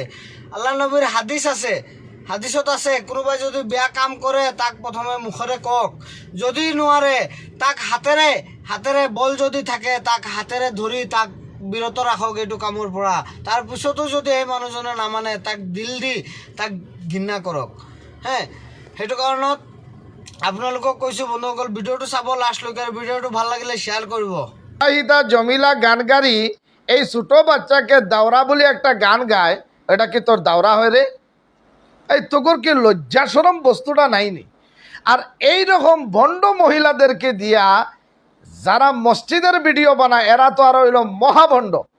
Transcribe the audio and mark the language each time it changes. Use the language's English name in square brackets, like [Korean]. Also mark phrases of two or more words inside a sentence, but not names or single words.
[Assamese] আল্লাহ নবীৰ হাদিছ আছে, হাদিছত আছে, কোনোবাই যদি বেয়া কাম কৰে তাক প্ৰথমে মুখেৰে কওক, যদি নোৱাৰে তাক হাতেৰে বল যদি থাকে তাক হাতেৰে ধৰি তাক বিৰত ৰাখক এইটো কামৰ পৰা। তাৰপিছতো যদি এই মানুহজনে নামানে তাক দিল দি তাক ঘৃণা কৰক। সেইটো কাৰণত আপোনালোকক কৈছোঁ বন্ধুসকল, ভিডিঅ'টো চাব লাষ্টলৈকে, আৰু ভিডিঅ'টো ভাল লাগিলে শ্বেয়াৰ কৰিব। [Bangla] আহিদা জমিলা গান গাড়ি এই ছোট বাচ্চাকে দাওরা বলে একটা গান গায়, এটা কি তোর দাওরা হয় রে? এই তোর কি লজ্জা শরম বস্তুটা নাইনি? আর এই রকম ভণ্ড মহিলাদেরকে দিয়া যারা মসজিদের ভিডিও বানায়, এরা তো আর হইল মহাভণ্ড।